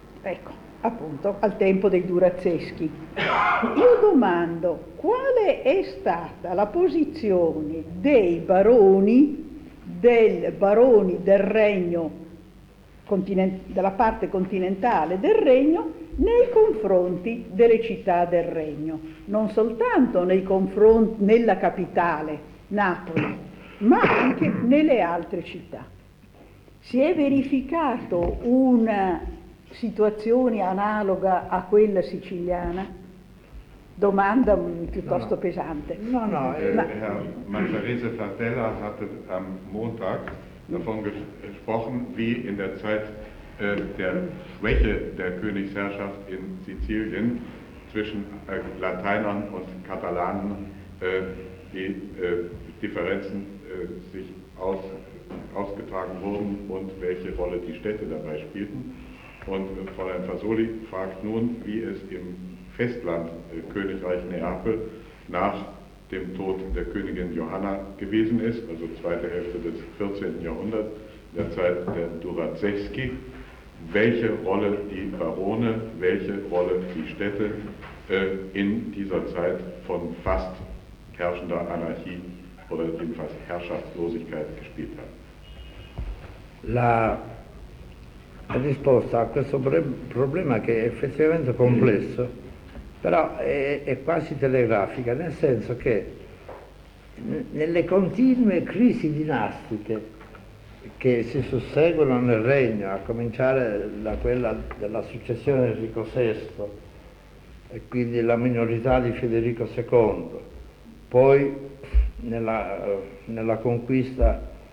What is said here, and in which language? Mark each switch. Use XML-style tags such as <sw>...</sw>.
<it>Ecco, appunto, al tempo dei Durazzeschi. Io domando, quale è stata la posizione dei baroni, del baroni del regno, della parte continentale del regno, nei confronti delle città del regno, non soltanto nei confronti nella capitale, Napoli, ma anche nelle altre città. Si è verificato una situazione analoga a quella siciliana? Domanda piuttosto pesante. No.</it> <de>Herr Mazzarese Fratella hatte am Montag davon gesprochen, wie in der Zeit der Schwäche der Königsherrschaft in Sizilien zwischen Lateinern und Katalanen die Differenzen sich ausgetragen wurden und welche Rolle die Städte dabei spielten. Und Fräulein Fasoli fragt nun, wie es im Festland Königreich Neapel nach dem Tod der Königin Johanna gewesen ist, also zweite Hälfte des 14. Jahrhunderts, in der Zeit der Durazzeschi, welche Rolle die Barone, welche Rolle die Städte in dieser Zeit von fast herrschender Anarchie oder jedenfalls Herrschaftslosigkeit gespielt haben.</de> <it>La risposta a questo problema che è effettivamente complesso, però è quasi telegrafica, nel senso che nelle continue crisi dinastiche che si susseguono nel regno, a cominciare da quella della successione di Enrico VI e quindi la minorità di Federico II, poi nella conquista,</it>